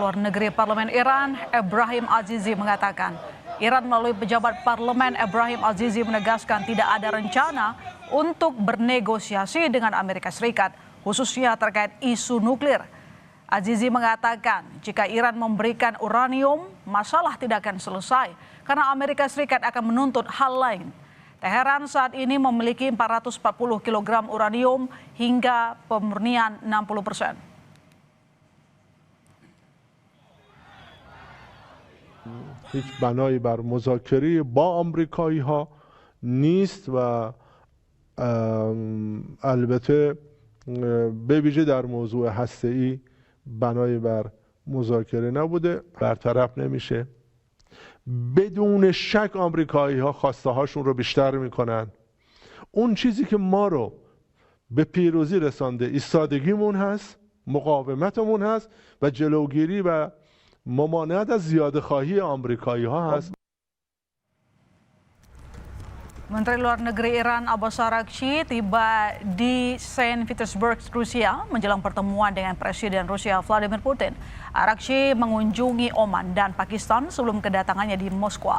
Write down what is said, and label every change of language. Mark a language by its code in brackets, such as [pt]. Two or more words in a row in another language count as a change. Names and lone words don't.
[id] Luar Negeri Parlemen Iran, Ebrahim Azizi mengatakan, Iran melalui pejabat parlemen Ebrahim Azizi menegaskan tidak ada rencana untuk bernegosiasi dengan Amerika Serikat, khususnya terkait isu nuklir. Azizi mengatakan, jika Iran memberikan uranium, masalah tidak akan selesai karena Amerika Serikat akan menuntut hal lain. Teheran saat ini memiliki 440 kg uranium hingga pemurnian 60%. [fa] هیچ بنایی بر مذاکره با آمریکایی ها نیست و البته به ویژه در موضوع هسته‌ای بنایی بر مذاکره نبوده، برطرف نمیشه. بدون شک آمریکایی ها خواسته هاشون رو بیشتر میکنن. اون چیزی که ما رو به پیروزی رسانده ایستادگیمون هست، مقاومتمون هست و جلوگیری و ممانعت از زیاده خواهی آمریکایی ها هست. [id] Menteri Luar Negeri Iran Abbas Araghchi tiba di Saint Petersburg, Rusia menjelang pertemuan dengan Presiden Rusia Vladimir Putin. Araghchi mengunjungi Oman dan Pakistan sebelum kedatangannya di Moskwa.